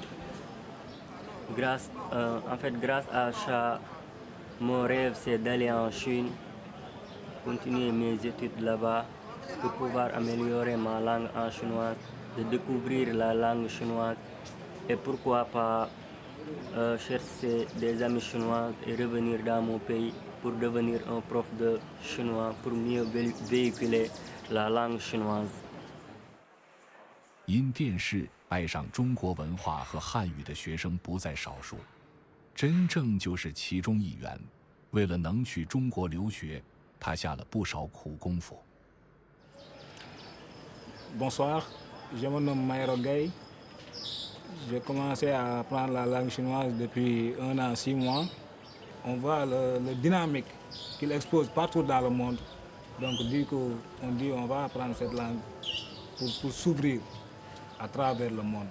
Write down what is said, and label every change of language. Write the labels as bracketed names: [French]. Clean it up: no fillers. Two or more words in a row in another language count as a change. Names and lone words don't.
[French] Grâce à ça, mon rêve c'est d'aller en Chine, continuer mes études là-bas pour pouvoir améliorer ma langue en chinois, de découvrir la langue chinoise et pourquoi pas chercher des amis chinois et revenir dans mon pays pour devenir un prof de chinois pour mieux véhiculer la langue chinoise. [Chinese] 因电视爱上中国文化和汉语的学生不在少数，真正就是其中一员。为了能去中国留学，他下了不少苦功夫。 [French] Bonsoir, je me nomme Mayro Gay. J'ai commencé à apprendre la langue chinoise depuis 1 an 6 mois. On voit le dynamique qu'il expose partout dans le monde. Donc du coup, on dit on va apprendre cette langue pour s'ouvrir à travers le monde.